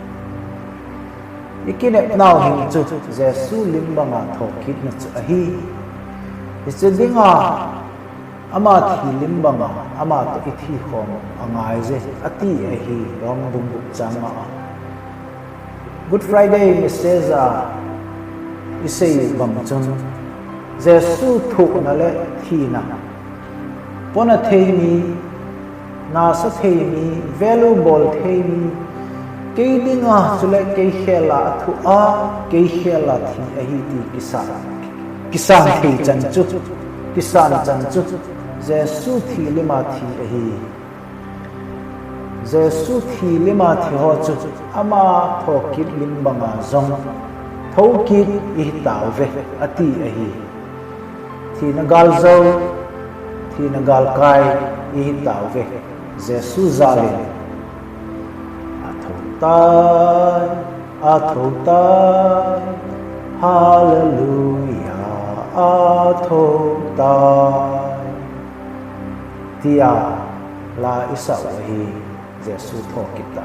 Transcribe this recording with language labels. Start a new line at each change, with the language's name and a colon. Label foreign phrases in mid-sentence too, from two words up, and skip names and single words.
Thado Chin: ikine naw hin chu Jesu lim banga tho kit na chu a hi isedinga ama thilim banga ama to ithi khom angai je ati a hi rom bung chama Good Friday message isei bang chung Jesu thu na le thina pona theimi na sa theimi valuable theimi keidinga chule ke khela thu a ke khela thi a hi ti kisan thei chan chu kisan chan chu Jesu thi lima thi a hi Jesu thi lima thi ho chu ama thokit lim banga zong thokit I taw ve ati a hi thi na gal zo thi na gal kai I taw ve Jesu zale athotai hallelujah athotai tia la isa hi Jesu thokit ta